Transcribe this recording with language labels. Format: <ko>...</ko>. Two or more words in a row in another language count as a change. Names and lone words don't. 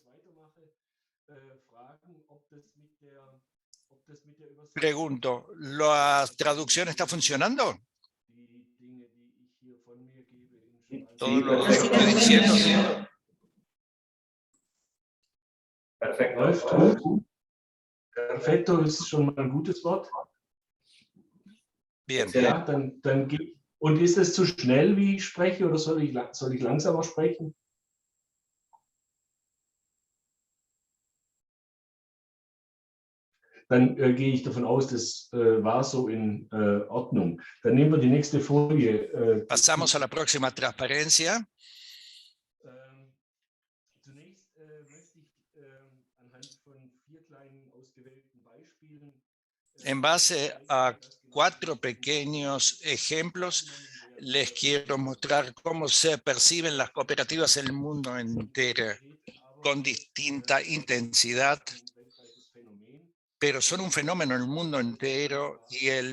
<es>Pregunto, ¿la traducción está funcionando? Todo lo que estoy diciendo. Perfecto.</es> <de>Läuft. Perfecto ist schon mal ein gutes Wort.</de> <es>Bien.</es> <de>Ja, und ist es zu schnell, wie ich spreche, oder soll ich langsamer sprechen? Dann gehe ich davon aus, das war so in Ordnung. Dann nehmen wir die nächste Folie.</de> <es>Pasamos a la próxima transparencia.</es> <de>Zunächst möchte ich anhand von 4 kleinen ausgewählten Beispielen</de> <es>En base a 4 pequeños ejemplos, les quiero mostrar cómo se perciben las cooperativas en el mundo entero, con distinta intensidad, pero son un fenómeno en el mundo entero, y el</es>